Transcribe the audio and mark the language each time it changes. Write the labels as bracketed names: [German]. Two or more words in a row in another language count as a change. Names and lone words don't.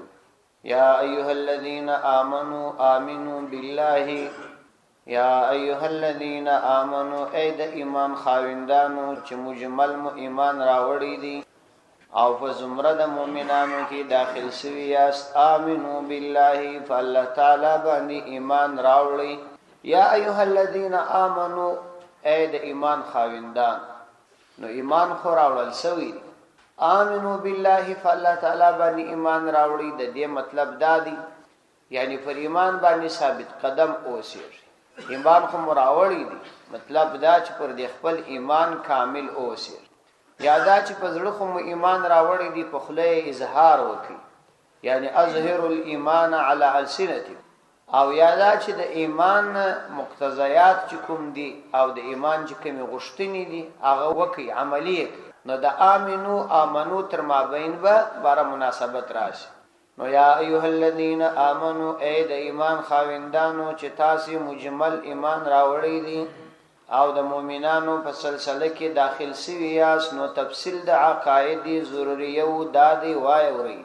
[Arabic] یا ایها الذین آمنوا بالله یا ایها الذین آمنوا [Pashto] ای د ایمان خاوندانو چې مجمل مو ایمان راوړی دي او په زمره د مؤمنانو کې داخل شوی یاست [Arabic] آمنوا بالله [Pashto] فالله تعالی باندې ایمان راوړی. [Arabic] یا ایها الذین آمنوا [Pashto] ای د ایمان خاوندان نو ایمان خو راوړل شوی دی. [Arabic] آمنوا بالله [Pashto] فالله تعالی باندې ایمان راوړی د دې مطلب دادی یعنی پر ایمان باندې ثابت قدم اوسئ. ایمان خو مراوړی دی مطلب دا چې پر دې خپل ایمان کامل اوسئ. یا دا چې په زړه خو ایمان راوړی دی په خوله اظهار وکړي یعنی [Arabic] اظهر الايمان على السنتي [Pashto] او یا دا چې د ایمان مقتضیات چې کوم دي او د ایمان چې کوم غوښتنې دي هغه وکړي عملی. نو د آمنو تر مابین به بار مناسبت راشي. نو [Arabic] یا ایها الذین آمنوا [Pashto] ای د ایمان خاوندانو چې تاسو مجمل ایمان راوړی دي او د مؤمنانو په سلسله کې داخل شوی یاست نو تفصیل د عقاید ضروریو دادی وایوري.